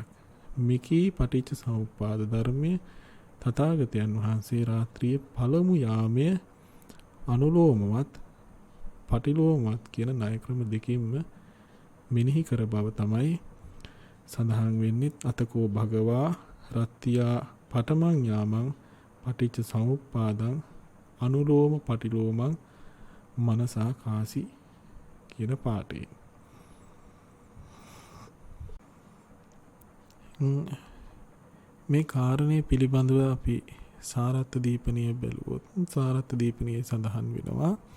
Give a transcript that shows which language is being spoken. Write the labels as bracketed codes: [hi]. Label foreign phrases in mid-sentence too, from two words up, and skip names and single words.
[si] මේකී පටිච්ච සමුප්පාද ධර්මයේ තථාගතයන් වහන්සේ රාත්‍රියේ පළමු යාමයේ අනුලෝමවත් පටිලෝමවත් කියන ණය ක්‍රම දෙකින්ම මෙනෙහි කර බව තමයි සඳහන් වෙන්නේ. [pi] අතකෝ භගවා රත්ත්‍යා පඨමං යාමං පටිච්ච සමුප්පාදං අනුලෝම පටිලෝමං මනසා කාසි [si] කියන පාඩේ. මේ කාරණේ පිළිබඳව අපි සාරත්ත දීපනීය බැලුවොත් සාරත්ත දීපනීය සඳහන් වෙනවා